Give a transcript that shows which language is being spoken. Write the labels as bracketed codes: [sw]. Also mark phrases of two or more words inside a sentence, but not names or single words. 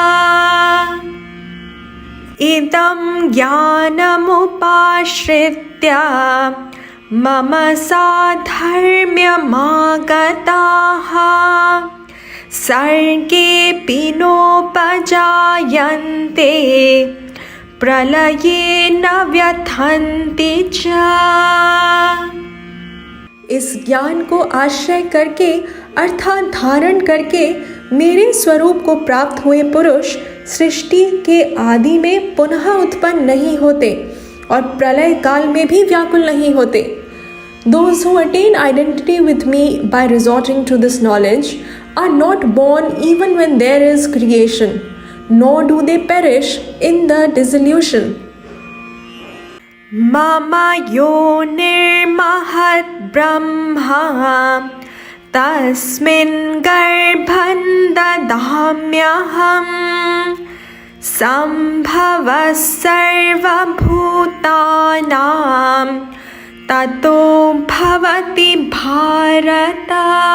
[sa] इदं ज्ञानमुपाश्रित्य मम साधर्म्यमागताः सर्गेऽपि नोपजायन्ते प्रलयेन व्यथन्ति च. [hi] इस ज्ञान को आश्रय करके अर्थात धारण करके मेरे स्वरूप को प्राप्त हुए पुरुष सृष्टि के आदि में पुनः उत्पन्न नहीं होते और प्रलय काल में भी व्याकुल नहीं होते. [en] Those who attain identity with me by resorting to this knowledge are not born even when there is creation, nor do they perish in the dissolution. [sa] मम योनिर्महद्ब्रह्म तस्मिन्गर्भं दधाम्यहम् सम्भवः सर्वभूतानां ततो भवति भारत.